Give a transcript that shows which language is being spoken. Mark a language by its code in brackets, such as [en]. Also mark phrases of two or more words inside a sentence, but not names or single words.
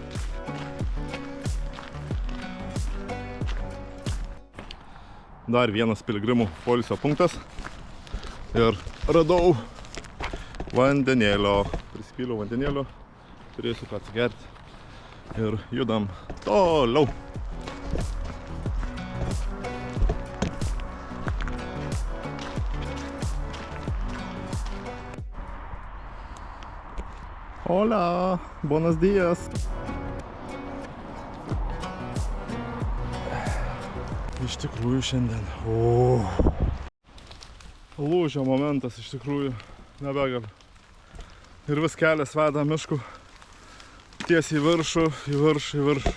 [lt] Dar vienas piligrimų poilsio punktas ir radau vandenėlio. Prisipyliau vandenėlio, turėsiu ką atsigerti ir judam toliau. [es] Hola, buenos días. [lt] Iš tikrųjų šiandien. Lūžio momentas iš tikrųjų nebegaliu. Ir vis kelias veda mišku tiesiai į viršų, į viršų.